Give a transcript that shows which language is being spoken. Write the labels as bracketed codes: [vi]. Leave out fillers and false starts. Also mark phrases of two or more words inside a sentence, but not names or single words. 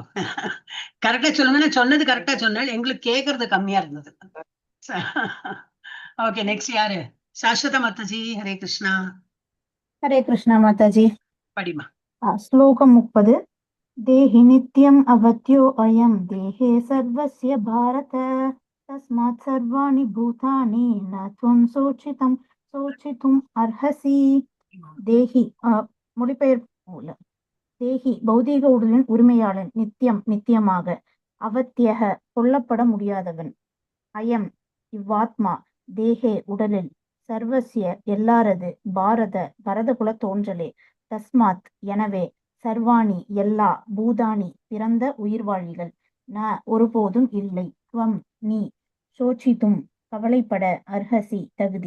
[ta] கரெக்டா சொல்லுங்க. சொன்னது கரெக்டா சொன்னால் எங்களுக்கு கேட்கறது கம்மியா இருந்தது. [en] okay, next [ta] யாரு? சாஸ்வத மாதாஜி. ஹரே கிருஷ்ணா. ஹரே கிருஷ்ணா மாதாஜி. படிமா. [sa] ஸ்லோகம் 30. देही नित्यम् अवध्यो अयम् देहे सर्वस्य भारत तस्मात् सर्वाणि भूतानि न त्वम् शोचितुम् अर्हसि. [ta] தேஹி மொழிபெயர்ப்பு. தேஹி பௌதீக உடலின் உரிமையாளன், நித்தியம் நித்தியமாக, அவத்தியக கொல்லப்பட முடியாதவன், அயம் இவ்வாத்மா, தேஹே உடலில், சர்வசிய எல்லாரது, பரதகுல தோன்றலே, தஸ்மாத் எனவே, சர்வாணி எல்லா, பூதானி பிறந்த உயிர்வாழிகள், ந ஒருபோதும் இல்லை, துவம் நீ, சோச்சித்தும் கவலைப்பட, அர்ஹசி தகுதி.